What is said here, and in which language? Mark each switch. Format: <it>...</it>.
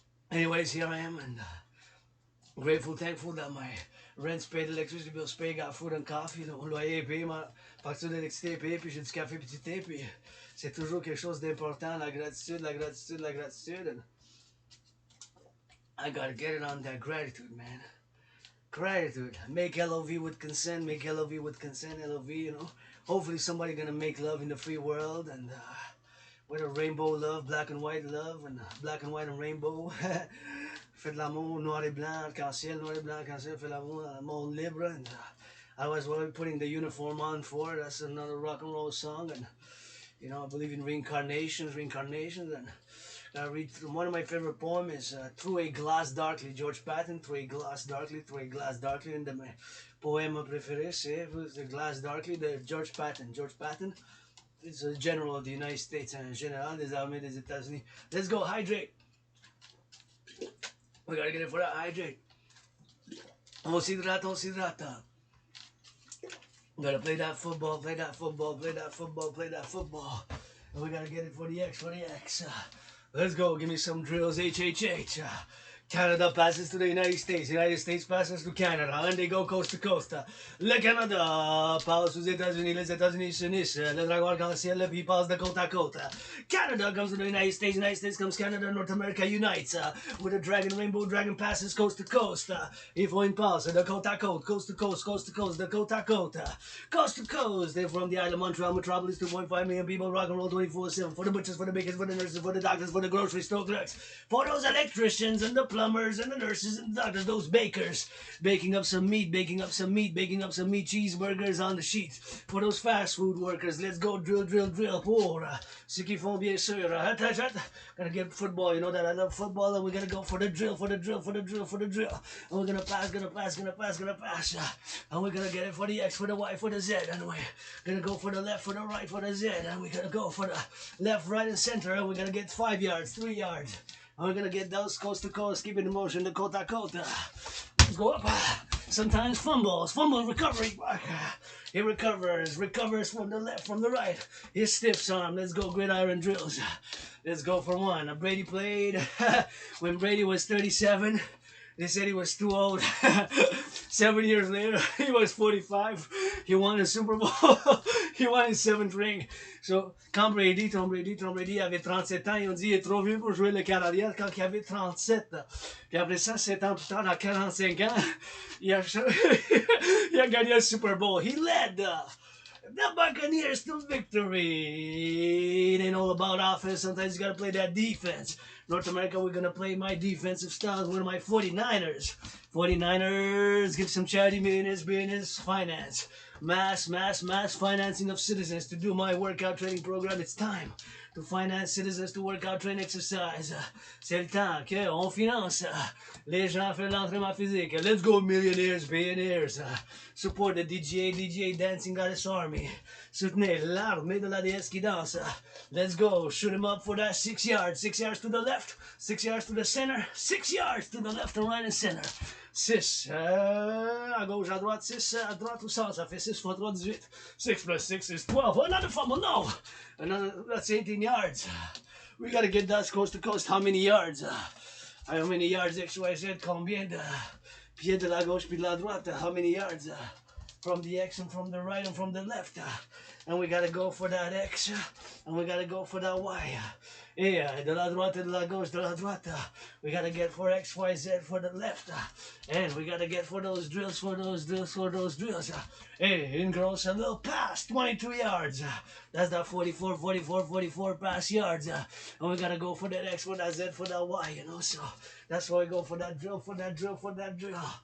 <en>Anyways, here I am, and grateful, thankful that my rent's paid, electricity bill's paid, got food and coffee,</en> <fr>mon loyer est payé, ma facture d'électricité est payée, puis j'ai du café puis du thé, puis c'est toujours quelque chose d'important, la gratitude,</fr> <en>and I gotta get it on that gratitude, man. Gratitude. Make LOV with consent, LOV, you know. Hopefully somebody gonna make love in the free world, and with a rainbow love, black and white love, and black and white and rainbow.</en> <fr>Fait de l'amour, noir et blanc, arc-en-ciel, fait l'amour dans le monde libre.</fr> <en>And I was putting the uniform on for it. That's another rock and roll song. And, you know, I believe in reincarnations. And I read one of my favorite poems is Through a Glass Darkly, George Patton, Through a Glass Darkly. And my</en> <fr>poème préféré, c'est The Glass Darkly, de George Patton.</fr> <en>It's a general of the United States,</en> <fr>un général des armées des États-Unis.</fr> <en>Let's go, hydrate. We gotta get it for that, hydrate.</en> <fr>On s'hydrate.</fr> <en>We gotta play that football. And we gotta get it for the X. Let's go, give me some drills, HHH. Canada passes to the United States passes to Canada, and they go coast to coast.</en> <fr>Le Canada passe aux États-Unis, les États-Unis s'unissent, le dragon arc-en-ciel, puis passe de côte à côte.</fr> <en>Canada comes to the United States comes Canada, North America unites. With a dragon, rainbow dragon passes coast to coast.</en> <fr>Il faut une passe de côte à côte,</fr> <en>coast to coast,</en> <fr>de côte à côte.</fr> <en>Coast to coast, they're from the island of Montreal, metropolis, 2.5 million people, rock and roll 24/7. For the butchers, for the bakers, for the nurses, for the doctors, for the grocery store clerks, for those electricians and the plumbers and the nurses and the doctors, those bakers, baking up some meat, cheeseburgers on the sheet. For those fast food workers, let's go drill.</en> <fr>Pour ceux qui font bien sûr.</fr> <en>Gotta get football, you know that I love football, and we're gonna go for the drill. And we're gonna pass. And we're gonna get it for the X, for the Y, for the Z, and we're gonna go for the left, for the right, for the Z, and we're gonna go for the left, right, and center, and we're gonna get 5 yards, 3 yards. And we're gonna get those coast to coast, keep it in motion, the</en> <fr>côte à côte.</fr> <en>Let's go up. Sometimes fumbles, recovery. He recovers from the left, from the right. He stiffs arm. Let's go, gridiron drills. Let's go for one. Brady played when Brady was 37. They said he was too old. 7 years later, he was 45. He won a Super Bowl. He won his 7th ring.</en> <fr>So, quand Tom Brady avait 37 ans, ils ont dit il est trop vieux pour jouer le Canadien quand il avait 37. Puis après ça, 7 ans plus tard, à 45 ans, il a, il a gagné le Super Bowl.</fr> <en>He led the Buccaneers to victory. It ain't all about offense. Sometimes you gotta play that defense. North America, we're gonna play my defensive style. One of my 49ers. 49ers, give some charity millionaires, billionaires, finance. Mass financing of citizens to do my workout training program. It's time to finance citizens to workout, train, exercise.</en> <fr>C'est le temps qu'on finance les gens à faire l'entraînement physique.</fr> <en>Let's go, millionaires, billionaires. Support the DJ Dancing Goddess Army.</en> <fr>Soutenez l'armée de la déesse qui danse.</fr> <en>Let's go, shoot him up for that 6 yards. 6 yards to the left, 6 yards to the center, 6 yards to the left and right and center.</en> <fr>6 à gauche, à droite, 6 à droite au centre, ça fait 6 fois 3, 18.</fr> <en>6 plus 6 is 12. Another fumble, no! That's 18 yards. We gotta get that coast to coast. How many yards? How many yards XYZ?</en> <fr>Combien de pieds de la gauche puis de la droite?</fr> <en>How many yards? From the X and from the right and from the left. And we gotta go for that X and we gotta go for that Y.</en> <fr>Yeah, de la droite, de la gauche, de la droite.</fr> <en>We gotta get for X, Y, Z for the left. And we gotta get for those drills, for those drills. Hey, incur a little pass, 22 yards. That's that 44 pass yards. And we gotta go for that X, for that Z, for that Y, you know. So that's why we go for that drill, for that drill, for that drill.</en>